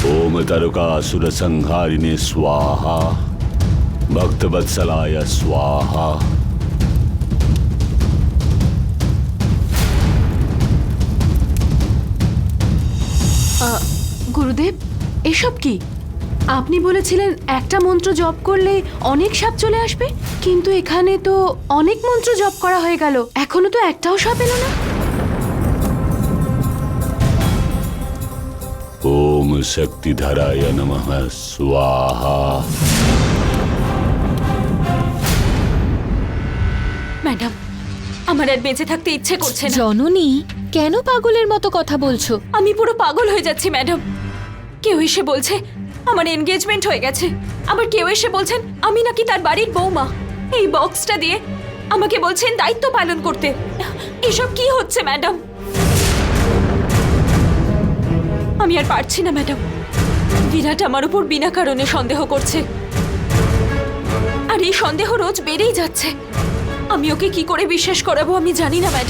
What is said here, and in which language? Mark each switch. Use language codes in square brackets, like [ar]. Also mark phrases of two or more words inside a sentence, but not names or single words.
[sa] ओम तारकासुर संहारिणे स्वाहा भक्तवत्सलाय स्वाहा। [bn] গুরুদেব, এসব কি? আপনি বলেছিলেন একটা মন্ত্র জপ করলে অনেক সাপ চলে আসবে, কিন্তু এখানে তো অনেক মন্ত্র জপ করা হয়ে গেল, এখনো তো একটাও সাপ এলো না। [sa] ओम शक्तिधराय नमः स्वाहा। [bn] ম্যাডাম, আমার আর বেঁচে থাকতে ইচ্ছে করছে না। জননী, কেন পাগলের মতো কথা বলছো? আমি পুরো পাগল হয়ে যাচ্ছি ম্যাডাম। কেউ এসে বলছে আমার এনগেজমেন্ট হয়ে গেছে, আবার কেউ এসে বলছেন আমি নাকি তার বাড়ির বৌমা। এই বক্সটা দিয়ে আমাকে বলছেন দায়িত্ব পালন করতে। এসব কি হচ্ছে ম্যাডাম? আমি আর পারছি না ম্যাডাম। বিরাট আমার উপর বিনা কারণে সন্দেহ করছে, আর এই সন্দেহ রোজ বেড়েই যাচ্ছে। আমি ওকে কি করে বিশ্বাস করাবো আমি জানি না ম্যাডাম।